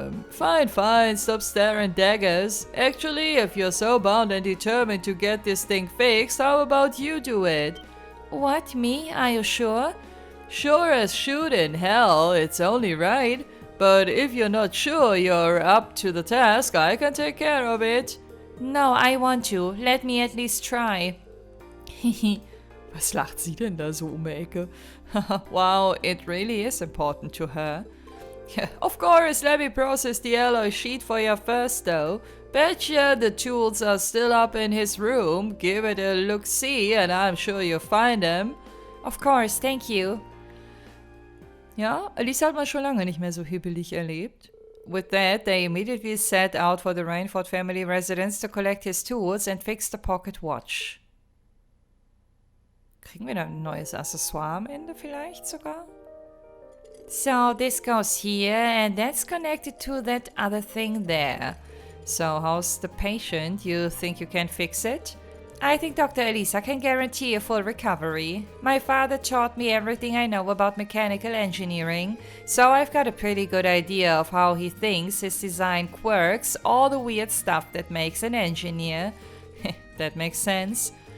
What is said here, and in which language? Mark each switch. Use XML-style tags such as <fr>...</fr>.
<en>Fine, stop staring daggers. Actually, if you're so bound and determined to get this thing fixed, how about you do it? What, me? Are you sure? Sure as shooting, hell, it's only right. But if you're not sure you're up to the task, I can take care of it. No, I want to. Let me at least try.</en> <de>Was lacht sie denn da so um die Ecke?</de> <en>Wow, it really is important to her. Of course, let me process the alloy sheet for you first though. Betcha the tools are still up in his room. Give it a look-see and I'm sure you'll find them. Of course, thank you.</en> <de>Ja, Alice hat man schon lange nicht mehr so hibbelig erlebt.</de> <en>With that, they immediately set out for the Rainford family residence to collect his tools and fix the pocket watch.</en> <de>Kriegen wir da ein neues Accessoire am Ende vielleicht sogar?</de> <en>So, this goes here and that's connected to that other thing there. So, how's the patient? You think you can fix it? I think Dr. Elisa can guarantee a full recovery. My father taught me everything I know about mechanical engineering, so I've got a pretty good idea of how he thinks his design quirks, all the weird stuff that makes an engineer. That makes sense.</en>